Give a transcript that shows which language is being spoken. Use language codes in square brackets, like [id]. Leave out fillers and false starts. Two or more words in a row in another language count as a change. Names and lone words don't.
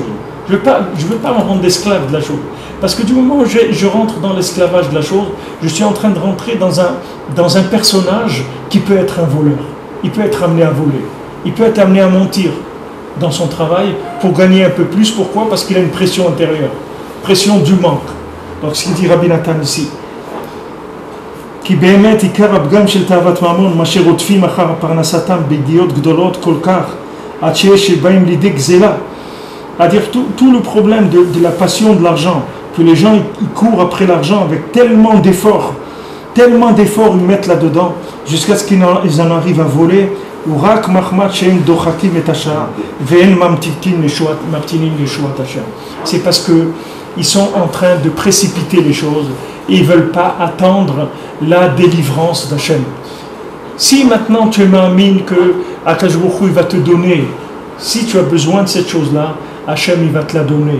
[fr] Je ne veux pas me rendre esclave de la chose. Parce que du moment où je rentre dans l'esclavage de la chose, je suis en train de rentrer dans un personnage qui peut être un voleur. Il peut être amené à voler. Il peut être amené à mentir dans son travail pour gagner un peu plus. Pourquoi ? Parce qu'il a une pression intérieure. Pression du manque. Donc ce qu'il dit Rabbi Nathan ici. [he] כי באמת עיקר הפגם של תאוות ממון מה שרודפים אחר פרנסתם בידיעות גדולות כל כך עד שיש שבאים לידי גזלה. [fr] C'est-à-dire tout le problème de la passion de l'argent, que les gens ils courent après l'argent avec tellement d'efforts ils mettent là-dedans jusqu'à ce qu'ils en arrivent à voler. [he] ורק מחמת שהם דוחקים את השעה ואין ממתינים לישועת השם. [fr] C'est parce que ils sont en train de précipiter les choses et ils ne veulent pas attendre la délivrance d'Hachem. Si maintenant tu m'amines que Akadosh Baruch Hu va te donner, si tu as besoin de cette chose-là, Hachem il va te la donner.